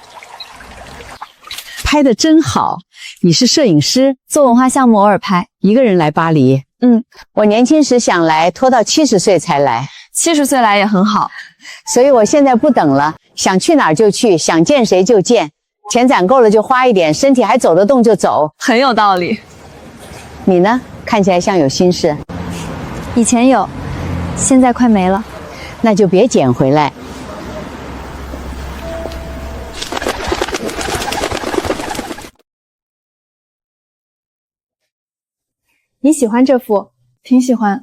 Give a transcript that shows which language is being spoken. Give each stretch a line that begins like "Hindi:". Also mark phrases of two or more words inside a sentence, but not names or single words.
Chinese: 拍得真好，你是攝影師？做文化項目偶爾拍。一個人來巴黎？我年輕時想來，拖到70歲才來。 70歲來也很好，所以我現在不等了，想去哪兒就去，想見誰就見。錢攢夠了就花一點，身體還走得動就走。很有道理。你呢？看起來像有心事。以前有，現在快沒了。那就別撿回來。你喜歡這幅？挺喜歡。